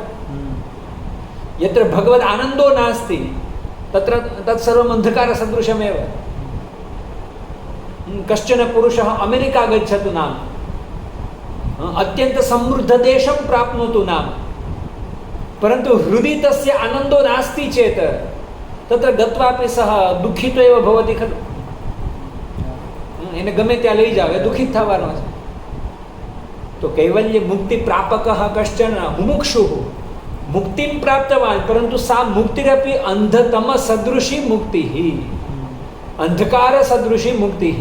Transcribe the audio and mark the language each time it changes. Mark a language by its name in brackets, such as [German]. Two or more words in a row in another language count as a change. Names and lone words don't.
[Sanskrit] यत्र भगवद् आनन्दो नास्ति तत्र तत्सर्वम् अन्धकारसदृशमेव। कश्चन पुरुषः अमेरिका गच्छतु नाम, अत्यन्तसमृद्धदेशं प्राप्नोतु नाम, परन्तु हृदि तस्य आनन्दो नास्ति चेत् तत्र गत्वापि सः दुःखितो एव भवति खलु। [Gujarati] એને ગમે ત્યાં લઈ જાવ એ દુઃખિત થવાનો છે. [Sanskrit] તો कैवल्य मुक्ति प्रापकः कश्चन मुमुक्षुः मुक्तिम प्राप्तवान, परंतु सा मुक्तिरपी अंधतम सदृशी मुक्तिः, अंधकार सदृशी मुक्तिः.